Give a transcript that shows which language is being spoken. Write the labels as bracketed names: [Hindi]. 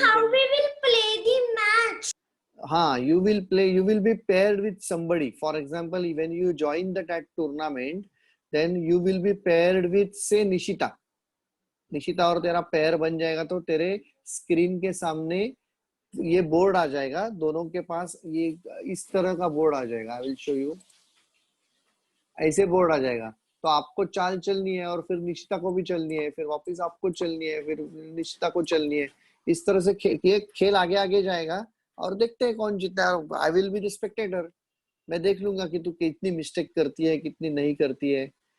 [English] How we will play the match? you will play, you will be paired with somebody. For example, when you join that tournament, then you will be paired with say [Hindi] Nishita और तेरा pair बन जाएगा, तो तेरे screen के सामने ये board आ जाएगा, दोनों के पास ये इस तरह का बोर्ड आ जाएगा. [English] I will show you. [Hindi] ऐसे बोर्ड आ जाएगा, तो आपको चाल चलनी है और फिर निशिता को भी चलनी है, फिर वापस आपको चलनी है, फिर निशिता को चलनी है. इस तरह से ये खेल आगे आगे जाएगा और देखते हैं कौन जीता है. [English] I will be the spectator. [Hindi] मैं देख लूंगा कि तू कितनी मिस्टेक करती है, कितनी नहीं करती है.